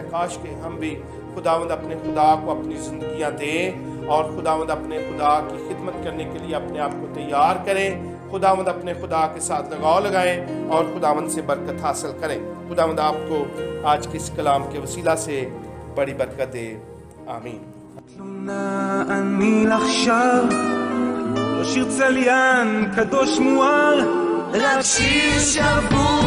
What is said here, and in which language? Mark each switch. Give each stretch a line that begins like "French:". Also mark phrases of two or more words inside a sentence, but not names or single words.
Urdu: کاش کہ ہم بھی خداوند اپنے خدا کو اپنی زندگیاں دیں اور خداوند اپنے خدا کی خدمت کرنے کے لیے اپنے آپ کو تیار کریں. خداوند اپنے خدا کے ساتھ لگاؤ لگائیں اور خداوند سے برکت حاصل کریں. خداوند آپ کو آج کے اس کلام کے وسیلہ سے بڑی برکت دے. आमीन।
Hebrew: תלונה אני עכשיו, לא שיר צליין קדוש מואר, רק שיר שבור